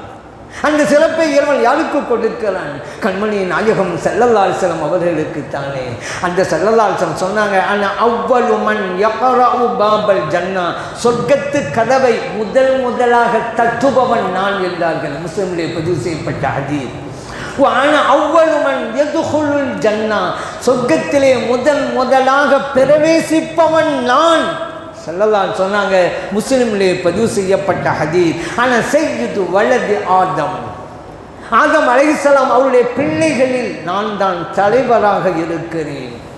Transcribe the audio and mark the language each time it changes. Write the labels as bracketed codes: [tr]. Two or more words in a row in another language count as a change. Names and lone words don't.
[ta] அந்த சிறப்பை இறைவன் யாருக்கு கொடுக்கிறான்? கண்மணி நாயகம் [ar] صلى الله عليه وسلم [ta] அவர்களுக்கு தானே. அந்த [ar] صلى الله عليه وسلم [ta] சொன்னாங்க, [ar] أنا أول من يقرع باب الجنة, [ta] சொர்க்கத்து கதவை முதலாக தட்டுபவன் நான் என்றார்கள். முஸ்லிமிலே பதிவு செய்யப்பட்ட ஹதீஸ். [ar] وأنا أول من يدخل الجنة [ta] சொர்க்கத்திலே முதலாக பிரவேசிப்பவன் நான் ஸல்லல்லாஹு சொன்னாங்க. முஸ்லிமிலே பதிவு செய்யப்பட்ட ஹதீஸ். [ar] أنا سيد ولد آدم [ta] அலைஹிஸ்ஸலாம் அவருடைய பிள்ளைகளில் நான் தான் தலைவராக இருக்கிறேன்.